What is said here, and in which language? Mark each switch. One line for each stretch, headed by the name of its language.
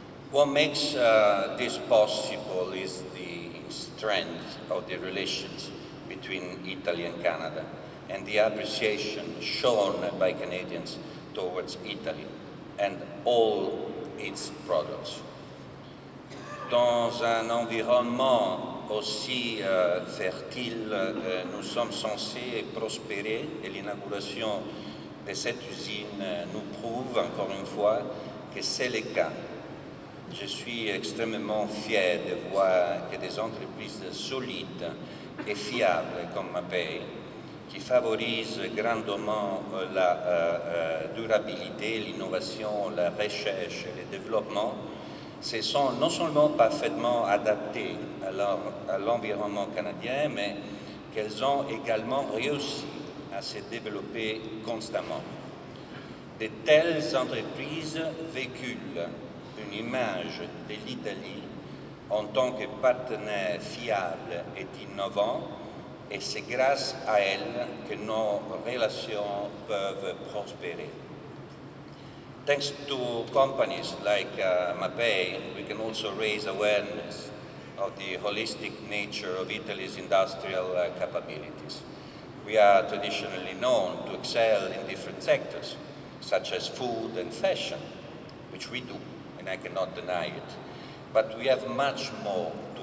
English: What makes this possible is the strength of the relations between Italy and Canada and the appreciation shown by Canadians towards Italy and all its products.
French: Dans un environnement aussi fertile, nous sommes censés prospérer et l'inauguration de cette usine nous prouve encore une fois que c'est le cas. Je suis extrêmement fier de voir que des entreprises solides et fiables comme MAPEI, qui favorisent grandement la durabilité, l'innovation, la recherche et le développement, se sont non seulement parfaitement adaptées à l'environnement canadien, mais qu'elles ont également réussi à se développer constamment. De telles entreprises véhiculent une image de l'Italie en tant que partenaire fiable et innovant, et c'est grâce à elles que nos relations peuvent prospérer.
English: Thanks to companies like MAPEI, we can also raise awareness of the holistic nature of Italy's industrial capabilities. We are traditionally known to excel in different sectors, such as food and fashion, which we do, and I cannot deny it. But we have much more to